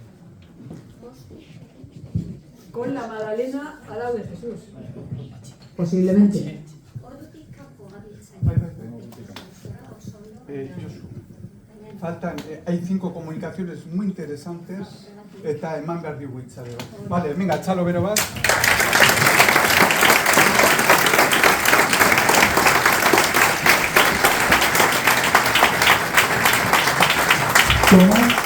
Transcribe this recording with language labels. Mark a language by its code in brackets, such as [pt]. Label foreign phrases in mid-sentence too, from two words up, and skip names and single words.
[es] Con la Magdalena al lado de Jesús. Posiblemente. Hay 5 comunicaciones muy interesantes [eu] eta eman behar digu hitza ere. Vale, venga, txalo bero bat.